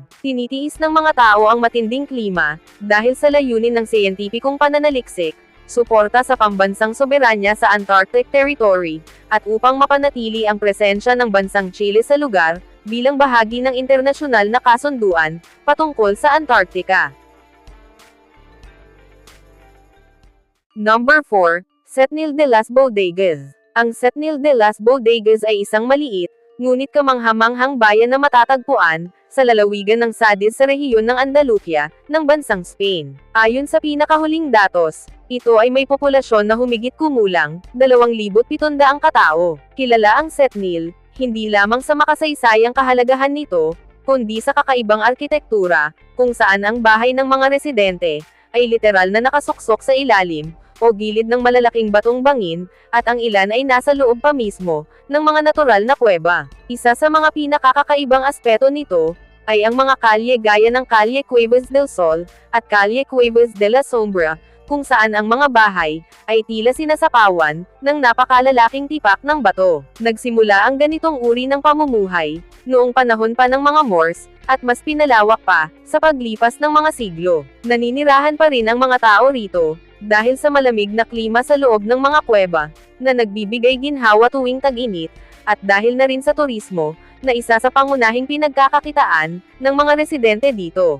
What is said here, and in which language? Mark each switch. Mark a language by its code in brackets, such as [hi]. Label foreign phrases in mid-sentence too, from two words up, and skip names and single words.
[tl] Tinitiis ng mga tao ang matinding klima dahil sa layunin ng siyentipikong pananaliksik, suporta sa pambansang soberanya sa Antarctic Territory, at upang mapanatili ang presensya ng bansang Chile sa lugar bilang bahagi ng internasyonal na kasunduan patungkol sa Antarctica. Number 4, Setnil de las Bodegas. Ang Setnil de las Bodegas ay isang maliit, ngunit kamanghamanghang bayan na matatagpuan sa lalawigan ng Cádiz sa rehiyon ng Andalucía, ng bansang Spain. Ayon sa pinakahuling datos, ito ay may populasyon na humigit kumulang 2,700 katao. Kilala ang Setnil, hindi lamang sa makasaysayang kahalagahan nito, kundi sa kakaibang arkitektura, kung saan ang bahay ng mga residente ay literal na nakasuksok sa ilalim o gilid ng malalaking batong bangin, at ang ilan ay nasa loob pa mismo ng mga natural na kuweba. Isa sa mga pinakakakaibang aspeto nito ay ang mga kalye gaya ng Calle Cuevas del Sol at Calle Cuevas de la Sombra, kung saan ang mga bahay ay tila sinasapawan ng napakalalaking tipak ng bato. Nagsimula ang ganitong uri ng pamumuhay noong panahon pa ng mga Moors, at mas pinalawak pa sa paglipas ng mga siglo. Naninirahan pa rin ang mga tao rito dahil sa malamig na klima sa loob ng mga kuweba na nagbibigay ginhawa tuwing tag-init, at dahil na rin sa turismo na isa sa pangunahing pinagkakakitaan ng mga residente dito.